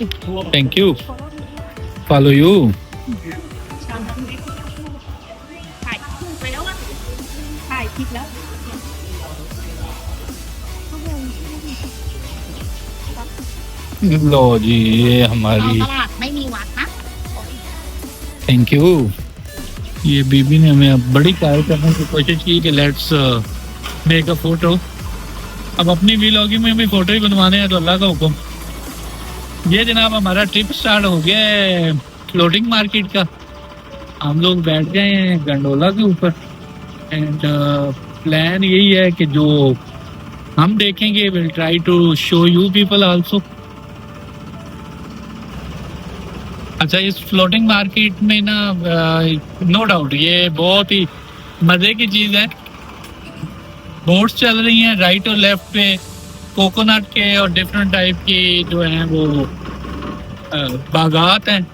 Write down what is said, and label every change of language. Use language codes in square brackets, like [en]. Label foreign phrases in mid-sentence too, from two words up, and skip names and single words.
[en] Thank you, follow you. [ur] ٹھیک ہے. لو جی، یہ ہماری, [th] ตลาดไม่มีวัดนะ [en] Thank you. [ur] یہ بی بی نے ہمیں اب بڑی کار کرنے کی کوشش کی کہ [en] Let's make a photo. [ur] اب اپنی ولاگنگ میں بھی فوٹو ہی بنوانے ہیں تو اللہ کا حکم. یہ جناب ہمارا [en] trip start [ur] ہو گیا ہے [en] floating market [ur] کا. ہم لوگ بیٹھ گئے ہیں گنڈولا کے اوپر, [en] and plan [ur] یہی ہے کہ جو ہم دیکھیں گے [en] will try to show you people also. [ur] اچھا، اس [en] floating market [ur] میں نا [en] no doubt [ur] یہ بہت ہی مزے کی چیز ہے. بوٹس چل رہی ہیں رائٹ اور لیفٹ پے، کوکونٹ کے اور [en] different type [ur] کی جو ہیں وہ باغات ہیں.